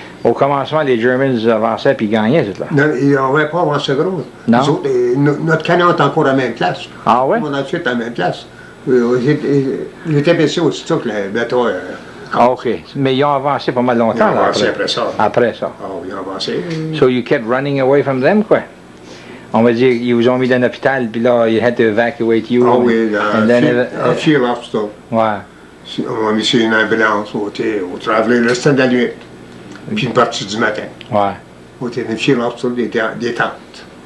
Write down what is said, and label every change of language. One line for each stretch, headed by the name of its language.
French: Au commencement, les Germans avançaient puis gagnaient, tout là. Non, ils n'avaient pas avancé gros. Non. Nous autres, notre canon est encore à la même place. Ah ouais? On a tout à la même place. Il était blessé aussitôt que le bateau. Ah, OK. Mais ils ont avancé pas mal Ils ont longtemps, là, avancé après ça. Après ça. Ah, ils ont avancé.
English: So you kept running away from them, quoi?
French: On va dire, ils vous ont mis dans l'hôpital, puis là,
English: you had to evacuate you.
French: Ah oui,
English: and then
French: un field hospital. Ouais. On m'a mis sur une ambulance au travail le restant de la nuit. Puis une partie du matin. Ouais. Au field hospital des tentes.